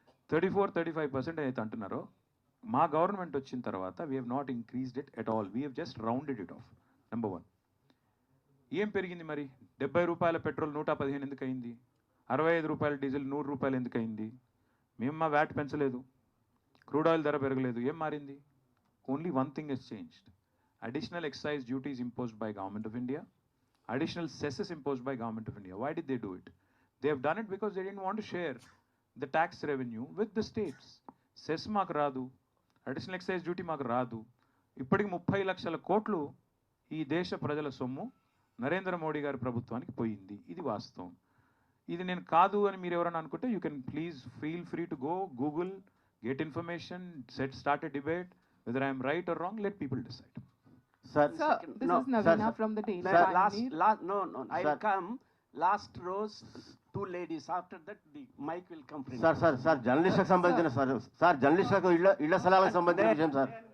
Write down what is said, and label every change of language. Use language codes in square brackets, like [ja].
[en] 34-35% [te] అయితే అంటున్నారో, మా గవర్నమెంట్ వచ్చిన తర్వాత [en] We have not increased it at all, we have just rounded it off. [te] Number 1. ఏం పెరిగింది మరి? ₹70 పెట్రోల్ 115 ఎందుకు అయింది? ₹65 డీజిల్ ₹100 ఎందుకు అయింది? మేము మా వ్యాట్ పెంచలేదు, క్రూడ్ ఆయిల్ ధర పెరగలేదు. ఏం మారింది? [en] Only one thing has changed. Additional excise duties imposed by Government of India, additional cesses imposed by Government of India. Why did they do it? They have done it because they didn't want to share the tax revenue with the states. [te] Cess maaku raadu, additional excise duty maaku raadu. ఇప్పటికి 30 లక్షల కోట్లు ఈ దేశ ప్రజల సొమ్ము నరేంద్ర మోడీ గారి ప్రభుత్వానికి పోయింది. ఇది వాస్తవం. ఇది నేను కాదు అని మీరు ఎవరైనా అనుకుంటే [en] You can please feel free to go Google, get information, start a debate. Whether I am right or wrong, let people decide. Sir, this is Navina from the Daily Pioneer. No, I will come. Last rows, 2 ladies. After that, the mic will come. [te] Sir, జర్నలిస్టులకు సంబంధించిన sir జర్నలిస్టులకు ఇళ్ల స్థలాలకు సంబంధించిన విషయం sir.